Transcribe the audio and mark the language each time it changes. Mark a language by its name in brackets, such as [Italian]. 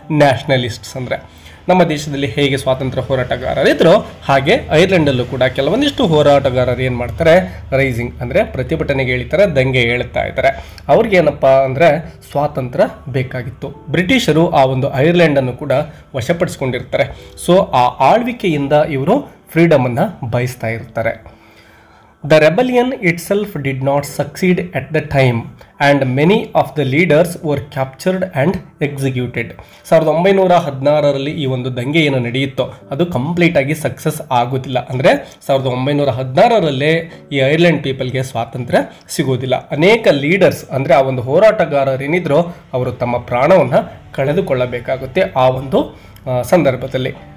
[Kannada] ನ್ಯಾಷನಲಿಸ್ಟ್ಸ್ ಅಂದರೆ ನಮ್ಮ ದೇಶದಲ್ಲಿ ಹೇಗೆ ಸ್ವಾತಂತ್ರ್ಯ ಹೋರಾಟಗಾರರಿದ್ರು, ಹಾಗೆ ಐರ್ಲೆಂಡಲ್ಲೂ ಕೂಡ ಕೆಲವೊಂದಿಷ್ಟು ಹೋರಾಟಗಾರರು ಏನು ಮಾಡ್ತಾರೆ, ರೈಸಿಂಗ್ ಅಂದರೆ ಪ್ರತಿಭಟನೆಗೆ ಹೇಳ್ತಾರೆ, ದಂಗೆ ಹೇಳ್ತಾ ಇದ್ದಾರೆ. ಅವ್ರಿಗೇನಪ್ಪ ಅಂದರೆ ಸ್ವಾತಂತ್ರ್ಯ ಬೇಕಾಗಿತ್ತು. ಬ್ರಿಟಿಷರು ಆ ಒಂದು ಐರ್ಲೆಂಡನ್ನು ಕೂಡ ವಶಪಡಿಸ್ಕೊಂಡಿರ್ತಾರೆ. ಸೊ ಆ ಆಳ್ವಿಕೆಯಿಂದ ಇವರು ಫ್ರೀಡಮನ್ನು ಬಯಸ್ತಾ ಇರ್ತಾರೆ. [English] The rebellion itself did not succeed at the time and many of the leaders were captured and executed. [Kannada] 1916ರಲ್ಲಿ ಈ ಒಂದು ದಂಗೆ ಏನು ನಡೆಯುತ್ತೋ ಅದು ಕಂಪ್ಲೀಟಾಗಿ ಸಕ್ಸಸ್ ಆಗೋದಿಲ್ಲ. ಅಂದರೆ 1916ರಲ್ಲೇ ಈ ಐರ್ಲೆಂಡ್ ಪೀಪಲ್ಗೆ ಸ್ವಾತಂತ್ರ್ಯ ಸಿಗೋದಿಲ್ಲ. ಅನೇಕ ಲೀಡರ್ಸ್ ಅಂದರೆ ಆ ಒಂದು ಹೋರಾಟಗಾರರೇನಿದ್ರು ಅವರು ತಮ್ಮ ಪ್ರಾಣವನ್ನು ಕಳೆದುಕೊಳ್ಳಬೇಕಾಗುತ್ತೆ ಆ ಒಂದು ಸಂದರ್ಭದಲ್ಲಿ.